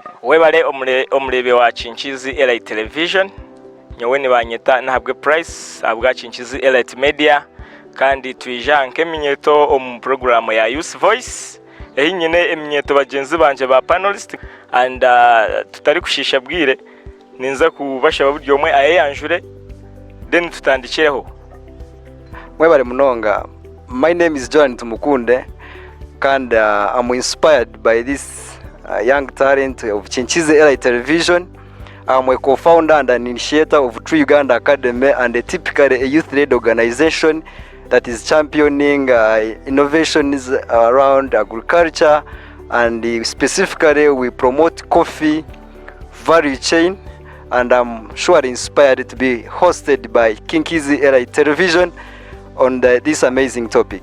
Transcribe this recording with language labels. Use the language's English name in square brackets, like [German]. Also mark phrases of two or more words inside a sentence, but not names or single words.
[Nyankole] webale omulebe wa Kinkizi Elite Television nyowe ni banyeta nahabwe price abwa Kinkizi Elite Media kandi twija nkeminyeto omu program ya Youth Voice ehinyene eminyeto bagenzi banje ba panelist and tutari kushisha bwire ninza kubasha baburyo mwe ayeyanjure then tutandikireho mwebale munonga. [English] My name is John Tumukunde and I'm inspired by this young talent of Kinkizi Elite Television. I'm a co-founder and an initiator of True Uganda Academy and a typically a youth-led organization that is championing innovations around agriculture, and specifically we promote coffee value chain, and I'm sure inspired to be hosted by Kinkizi Elite Television on this amazing topic.